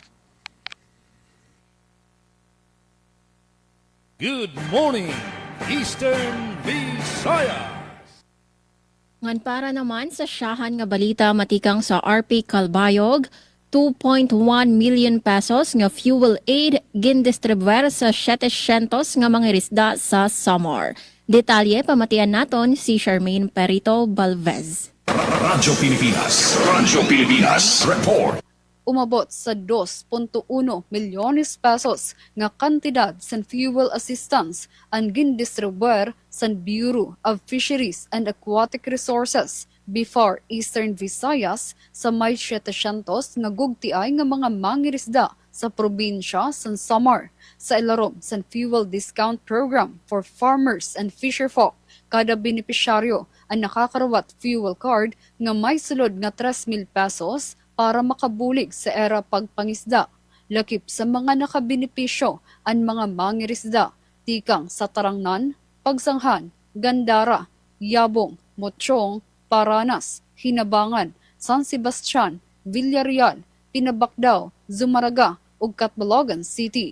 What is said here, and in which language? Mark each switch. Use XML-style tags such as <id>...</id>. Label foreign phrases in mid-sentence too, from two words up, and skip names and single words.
<en>Good morning, Eastern Visayas.</en> <war>Ngan para naman sa siyahan nga balita matikang sa RP Calbayog, 2.1 million pesos nga</war> <en>fuel aid</en> <war>gindistribuer sa 700 nga mga isda sa Samar. Detalye pamatian naton si Charmaine Perito Balvez. Radyo Pilipinas Report. Umabot sa 2.1 milyones pesos nga kantidad sa</war> <en>fuel assistance</en> <war>ang gindistribuer sa Bureau of Fisheries and Aquatic Resources before Eastern Visayas sa may 700 nga gugtiay nga mga mangirisda sa probinsya sa Samar sa ilarom sa fuel discount program for farmers and fisherfolk. Kada benepisyaryo ang nakakarawat</war> <en>fuel card</en> <war>nga may sulod nga 3,000 pesos para makabulig sa era pagpangisda. Lakip sa mga nakabenepisyo ang mga mangirisda, tikang sa Tarangnan, Pagsanghan, Gandara, Yabong, Mochong, Paranas, Hinabangan, San Sebastian, Villarreal, Pinabacdao, Zumaraga ug Catbalogan City.</war>